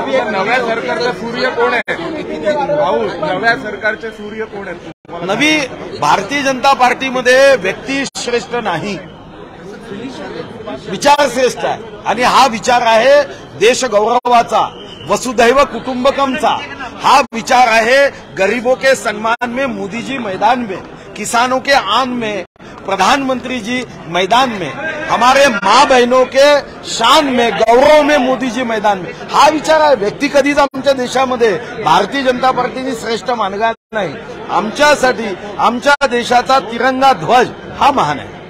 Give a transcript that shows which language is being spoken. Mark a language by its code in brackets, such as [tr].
[mr] नव्या सरकारचा सूर्य कोण आहे भाऊ? नव्या सरकारचे सूर्य कोण आहेत? नवी भारतीय जनता पार्टीमध्ये व्यक्ती श्रेष्ठ नाही, विचार श्रेष्ठ आहे. आणि हा विचार आहे देश गौरवाचा, वसुधैव कुटुंबकमचा. हा विचार आहे [hi] गरीबों के सम्मान में मोदी जी मैदान में, किसानों के आन में प्रधानमंत्री जी मैदान में, हमारे माँ बहनों के शान में, गौरव में मोदी जी मैदान में. [mr] हा विचार आहे. व्यक्ती कधीच आमच्या देशामध्ये भारतीय जनता पार्टीने श्रेष्ठ मानला नाही. आमच्यासाठी आमच्या देशाचा तिरंगा ध्वज हा महान आहे.